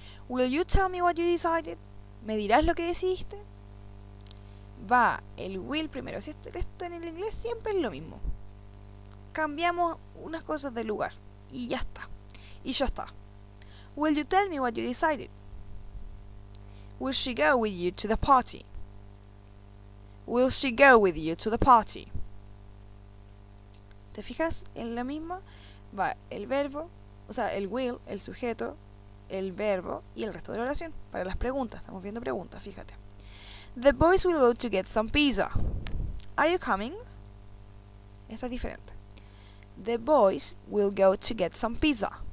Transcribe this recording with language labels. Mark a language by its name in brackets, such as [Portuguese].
[English] Will you tell me what you decided? [Spanish] ¿Me dirás lo que decidiste? Va el will primero. Si esto en el inglés siempre es lo mismo. Cambiamos unas cosas de lugar y ya está. Y ya está. [English] Will you tell me what you decided? Will she go with you to the party? Will she go with you to the party? [Spanish] ¿Te fijas? En la misma va el verbo, o sea, el will, el sujeto, el verbo y el resto de la oración. Para las preguntas, estamos viendo preguntas, fíjate. [English] The boys will go to get some pizza. Are you coming? [Spanish] Esta es diferente. [English] The boys will go to get some pizza.